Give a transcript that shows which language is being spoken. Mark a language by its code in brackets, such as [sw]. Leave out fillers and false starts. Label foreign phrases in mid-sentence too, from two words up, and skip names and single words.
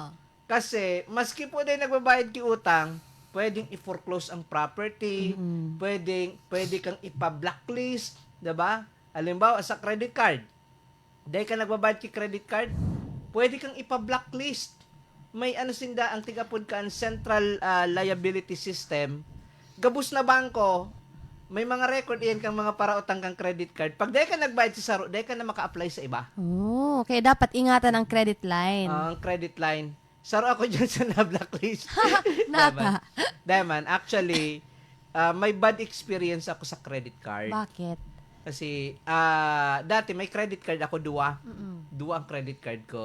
[bik] Kasi, maski po dahil nagbabayad ki utang, pwedeng i-foreclose ang property, pwede kang ipa-blacklist, diba? Halimbawa, sa [en] credit card. [bik] Dahil ka nagbabayad ki [en] credit card, [bik] pwede kang ipa-blacklist. May sinda ang tigapod ka ang [en] central liability system. [bik] Gabus na bangko, may mga record iyan kang mga parautang kang [en] credit card. [bik] Pag dahil ka nagbayad sa saro, dahil ka na maka-apply sa iba. [en] Oh, okay. [bik] Dapat ingatan ang credit line. [en] Ang credit line. [bik] Saro ako dyan sa na-blacklist. Napa. Diamond, actually, may [en] bad experience [bik] ako sa [en] credit card. [bik] Bakit? Kasi, dati may [en] credit card [bik] ako, dua ang [en] credit card [bik] ko.